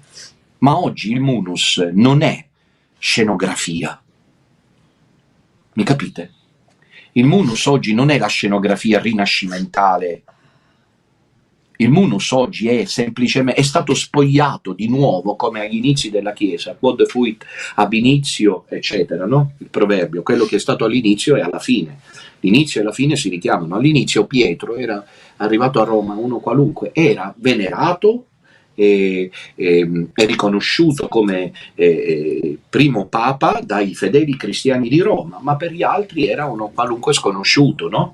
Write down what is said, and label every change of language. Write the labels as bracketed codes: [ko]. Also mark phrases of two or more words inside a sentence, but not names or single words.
[it] Ma oggi il munus non è scenografia. Mi capite? Il munus oggi non è la scenografia rinascimentale. Il munus oggi è semplicemente, è stato spogliato di nuovo come agli inizi della Chiesa, [la] quod fuit ab initio, [it] eccetera, no? Il proverbio, quello che è stato all'inizio e alla fine. L'inizio e la fine si richiamano. All'inizio Pietro era arrivato a Roma, uno qualunque, era venerato e riconosciuto come primo papa dai fedeli cristiani di Roma, ma per gli altri era uno qualunque sconosciuto, no?